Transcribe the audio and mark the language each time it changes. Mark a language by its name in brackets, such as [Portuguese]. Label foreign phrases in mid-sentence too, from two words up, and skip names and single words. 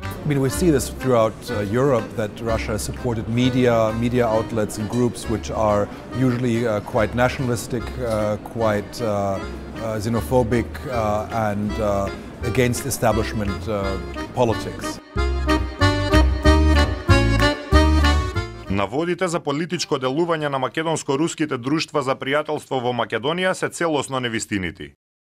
[English] we see this throughout Europe, that Russia has supported media outlets and groups which are usually quite nationalistic, quite xenophobic and against establishment politics. [Macedonian] Наводите за политичко делување на македонско-руските друштва за пријателство во Македонија се целосно невистинити.